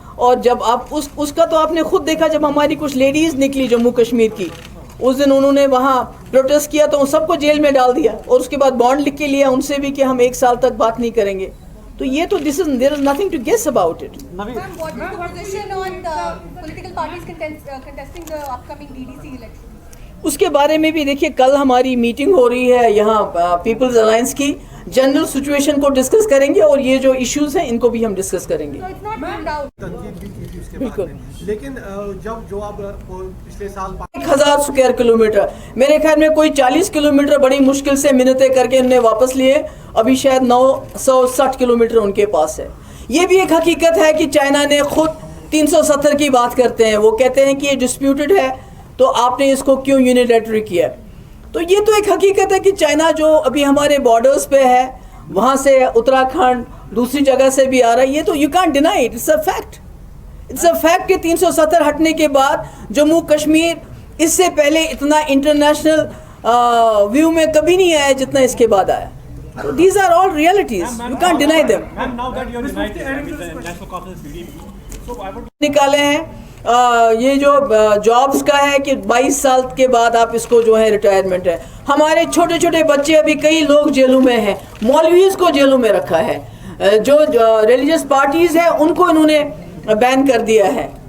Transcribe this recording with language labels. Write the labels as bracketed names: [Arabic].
[Urdu] اور جب آپ اس کا تو آپ نے خود دیکھا، جب ہماری کچھ لیڈیز نکلی جموں کشمیر کی، اس دن انہوں نے وہاں پروٹیسٹ کیا تو ان سب کو جیل میں ڈال دیا، اور اس کے بعد بانڈ لکھ کے لیا ان سے بھی کہ ہم 1 سال تک بات نہیں کریں گے. تو یہ تو [English] there is nothing to guess about it. Ma'am, what is the position on the political parties contesting the upcoming DDC elections? [Urdu] اس کے بارے میں بھی دیکھیے، کل ہماری میٹنگ ہو رہی ہے یہاں پیپلز الائنس کی، جنرل سچویشن کو ڈسکس کریں گے، اور یہ جو ایشوز ہیں ان کو بھی ہم ڈسکس کریں گے. [English] So it's not ruled out. [Urdu] تنقید بھی کی تھی اس کے بالکل. بعد میں، لیکن جو آپ پچھلے سال 1000 اسکوائر کلومیٹر، میرے خیال میں کوئی 40 کلومیٹر بڑی مشکل سے منتیں کر کے انہوں نے واپس لیے، ابھی شاید 960 کلومیٹر ان کے پاس ہے. یہ بھی ایک حقیقت ہے کہ چائنا نے خود 370 کی بات کرتے ہیں، وہ کہتے ہیں کہ یہ ڈسپیوٹڈ ہے تو آپ نے اس کو کیوں یونیلیٹری کیا. تو یہ تو ایک حقیقت ہے کہ چائنا جو ابھی ہمارے بارڈرز پہ ہے، وہاں سے اتراکھنڈ دوسری جگہ سے بھی آ رہا ہے، یہ تو [English] You can't deny it, it's a fact. It's a fact [Urdu] کہ 370 ہٹنے کے بعد جموں کشمیر اس سے پہلے اتنا انٹرنیشنل ویو میں کبھی نہیں آیا جتنا اس کے بعد آیا. [English] So these are all realities. You can't deny them. Ma'am, now that you are united with the National Conference PDP, so I would [Urdu] نکالے ہیں یہ جو جابس کا ہے کہ 22 سال کے بعد آپ اس کو جو ہے ریٹائرمنٹ ہے. ہمارے چھوٹے چھوٹے بچے ابھی کئی لوگ جیلوں میں ہیں، مولویز کو جیلوں میں رکھا ہے، جو ریلیجس پارٹیز ہیں ان کو انہوں نے بین کر دیا ہے.